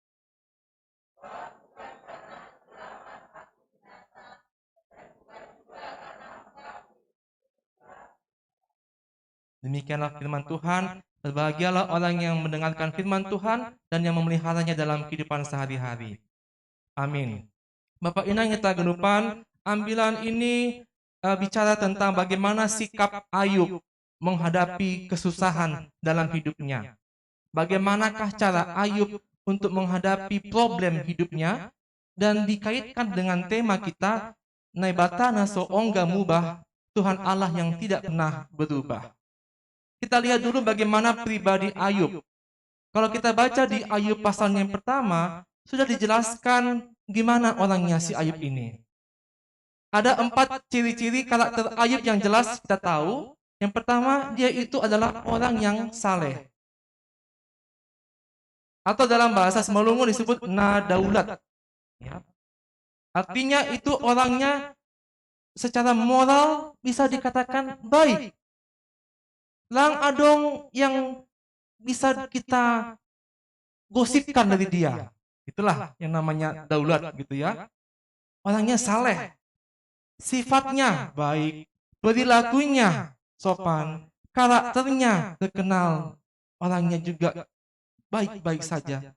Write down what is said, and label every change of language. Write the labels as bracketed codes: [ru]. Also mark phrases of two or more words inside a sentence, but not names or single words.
[id] Demikianlah firman Tuhan. Berbahagialah orang yang mendengarkan firman Tuhan dan yang memeliharanya dalam kehidupan sehari-hari. Amin. Bapak Inang kita genupan, ambilan ini bicara tentang bagaimana sikap Ayub menghadapi kesusahan dalam hidupnya. Bagaimanakah cara Ayub untuk menghadapi problem hidupnya, dan dikaitkan dengan tema kita, [bts] Naibata naso ongga mubah, [id] Tuhan Allah yang tidak pernah berubah. Kita lihat dulu bagaimana pribadi Ayub. Kalau kita baca di Ayub pasal yang pertama, sudah dijelaskan gimana orangnya si Ayub ini. Ada 4 ciri-ciri karakter Ayub yang jelas kita tahu. Yang pertama, dia itu adalah orang yang saleh. Atau dalam bahasa Semelungun disebut nadaulat. Ya. Artinya itu orangnya secara moral bisa dikatakan baik. [bts] Lang adong [id] yang bisa kita gosipkan dari dia. Itulah yang namanya daulat gitu ya. Orangnya saleh. Sifatnya baik, perilakunya sopan, karakternya terkenal, orangnya juga baik-baik saja.